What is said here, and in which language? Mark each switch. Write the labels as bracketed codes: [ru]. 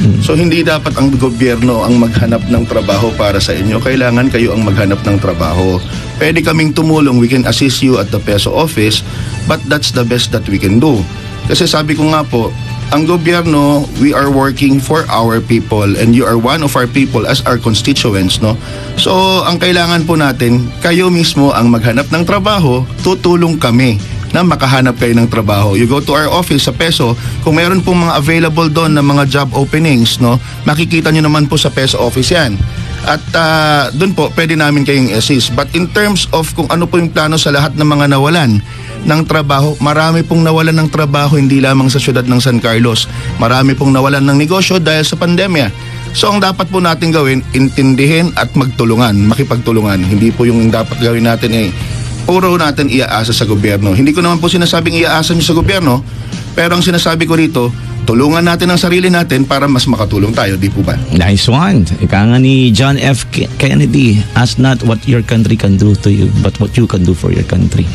[tl] So hindi dapat ang gobyerno ang maghanap ng trabaho para sa inyo. Kailangan kayo ang maghanap ng trabaho. Pwede kaming tumulong, [en] we can assist you at the PESO office, but that's the best that we can do. [tl] Kasi sabi ko nga po, ang gobyerno, [en] we are working for our people and you are one of our people as our constituents, [tl] no? So, ang kailangan po natin, kayo mismo ang maghanap ng trabaho, tutulong kami na makahanap kayo ng trabaho. [en] You go to our office [tl] sa PESO, kung meron pong mga available doon na mga job openings, no, makikita nyo naman po sa PESO office yan. At doon po, pwede namin kayong assist. But in terms of kung ano po yung plano sa lahat ng mga nawalan ng trabaho, marami pong nawalan ng trabaho hindi lamang sa syudad ng San Carlos. Marami pong nawalan ng negosyo dahil sa pandemya. So ang dapat po natin gawin, intindihin at magtulungan, makipagtulungan. Hindi po yung dapat gawin natin puro natin iaasa sa gobyerno. Hindi ko naman po sinasabing iaasa nyo sa gobyerno, pero ang sinasabi ko rito, tulungan natin ang sarili natin para mas makatulong tayo, di po ba? Nice one. Ika nga ni John F. [en] Kennedy, ask not what your country can do to you, but what you can do for your country.